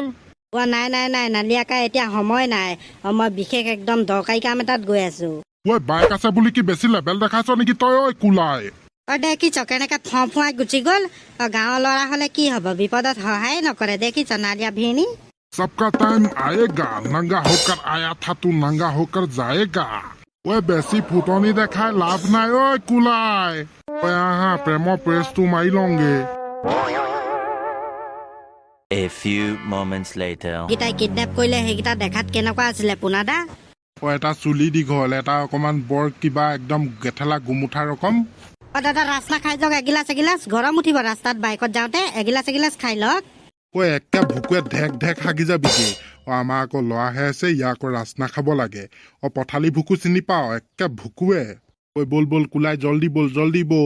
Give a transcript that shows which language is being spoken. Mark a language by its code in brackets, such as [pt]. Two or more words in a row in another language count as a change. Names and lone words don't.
[as] নাই নালিয়াকা এতিয়া সময় নাই মই বিশেষ একদম দৰকাৰী কাম এটাত গৈ আছো বাইক আছে বুলি কি বেছি লেবেল দেখাইছ নেকি তই কোলাই দেখিছ কেনেকে ফুৱাই গুচি গ'ল গাঁৱৰ ল'ৰা হলে কি হব বিপদত সহায় নকৰে দেখিছ নালিয়া ভিনি [hi] सबका टाइम आएगा नंगा होकर आया था तू नंगा होकर जाएगा [as] বেছি ফুটনি দেখাই লাভ নাই কোলাই আহা প্ৰেমৰ প্ৰেছটো মাৰি লওঁগে [en] A few moments later. [as] গিটাই কিডনেপ কৰিলে সেইকেইটা দেখাত কেনেকুৱা আছিলে পুনাদা এটা চুলি দীঘল এটা অকমান বৰ কিবা একদম গেঠেলা গুমুঠা ৰকম দাদা ৰাস্তা খাই যাওক এগিলাচ গৰম উঠিব ৰাস্তাত বাইকত যাওঁতে এগিলাচ খাই লওক একে ভুকুৱে ঢেক হাগি যাবিগে আমাৰ আকৌ ল'ৰাহে আছে ইয়াৰ আকৌ ৰাস্তা খাব লাগে পথালি ভুকু চিনি পাও একে ভুকুৱে বল কোলাই জল্দি বল